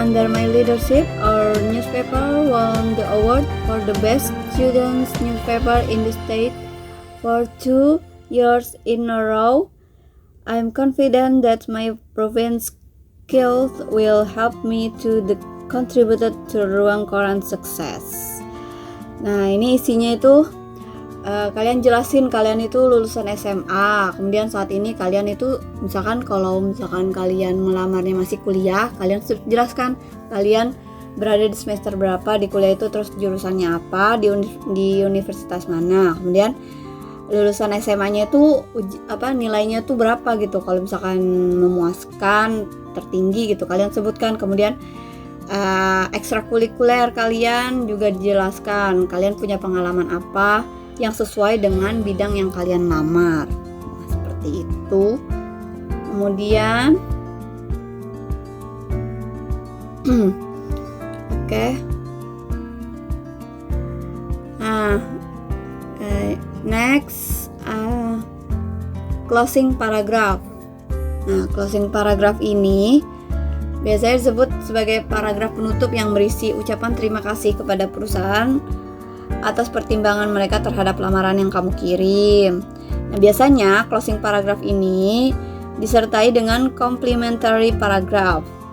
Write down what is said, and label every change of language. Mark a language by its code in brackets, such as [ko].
[en] Under my leadership, our newspaper won the award for the best students newspaper in the state for 2 years in a row. I'm confident that my proven skills will help me to contribute to Ruang Koran success. [id] Nah, ini isinya itu kalian jelasin kalian itu lulusan SMA, kemudian saat ini kalian itu misalkan kalian melamarnya masih kuliah, kalian jelaskan kalian berada di semester berapa di kuliah itu, terus jurusannya apa, di universitas mana, kemudian lulusan SMA-nya itu nilainya tuh berapa gitu, kalau misalkan memuaskan tertinggi gitu kalian sebutkan. Kemudian ekstrakurikuler kalian juga dijelaskan, kalian punya pengalaman apa yang sesuai dengan bidang yang kalian lamar. Nah, seperti itu. Kemudian oke. [en] Nah, next closing paragraph. [id] Nah, closing paragraph ini biasanya disebut sebagai paragraf penutup yang berisi ucapan terima kasih kepada perusahaan atas pertimbangan mereka terhadap lamaran yang kamu kirim. Nah, biasanya closing paragraph ini disertai dengan complimentary paragraph.